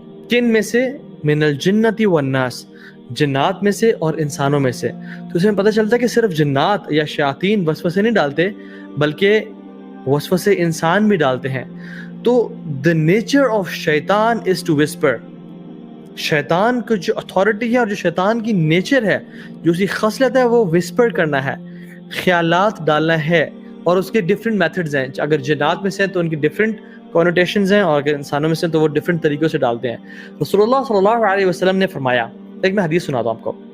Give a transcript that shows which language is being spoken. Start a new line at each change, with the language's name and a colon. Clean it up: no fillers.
Urdu: کن میں سے؟
Arabic: من الجنۃ والناس،
Urdu: جنات میں سے اور انسانوں میں سے. تو اس میں پتہ چلتا ہے کہ صرف جنات یا شیاطین وسوسے نہیں ڈالتے، بلکہ وسوسے انسان بھی ڈالتے ہیں.
English: تو the nature of شیطان is to whisper.
Urdu: شیطان کو جو اتھارٹی ہے اور جو شیطان کی نیچر ہے، جو اسی خصلت ہے، وہ وسپر کرنا ہے، خیالات ڈالنا ہے. اور اس کے ڈفرینٹ میتھڈز ہیں. اگر جنات میں سے ہیں تو ان کی ڈفرینٹ کونوٹیشنز ہیں، اور اگر انسانوں میں سے ہیں تو وہ ڈفرینٹ طریقوں سے ڈالتے ہیں. رسول اللہ صلی اللہ علیہ وسلم نے فرمایا، ایک میں حدیث سناتا ہوں آپ کو.